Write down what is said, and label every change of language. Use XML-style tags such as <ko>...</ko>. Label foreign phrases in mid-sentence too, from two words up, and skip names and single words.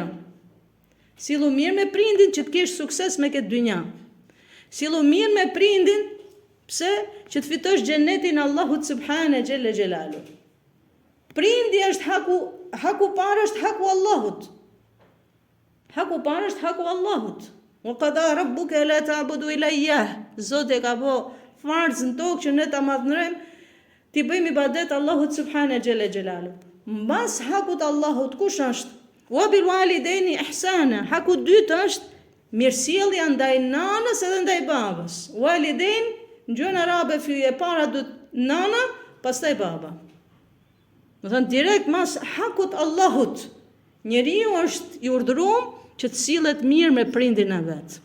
<sq>Sillu mirë me prindin që të kesh sukses me këtë dynja. Sillu mirë me prindin, pse? Që të fitosh xhenetin Allahut</sq> <ar>subhane xhelle xhelalu.</ar> <sq>Prindi është haku parë është haku Allahut. Haku parë është haku Allahut.</sq> <ar>Wa qada rabbuka la ta'budu illa iyyah.</ar> <sq>Zoti ka po farz në tokë që ne ta madhnojmë, ti bëjmë ibadet Allahut</sq> <ar>subhane xhelle xhelalu.</ar> <sq>Mbas hakut Allahut kush është?</sq> <ar>Wa bil walidaini ihsana.</ar> <sq>Haku dytë është mirësjellja ndaj nanës edhe ndaj babës. Walidain në gjuhën arabe fyje para do nana, pastaj baba. Do thënë direkt mas hakut Allahut. Njeriu është i urdhëruar që të sillet mirë me prindin e vet.</sq>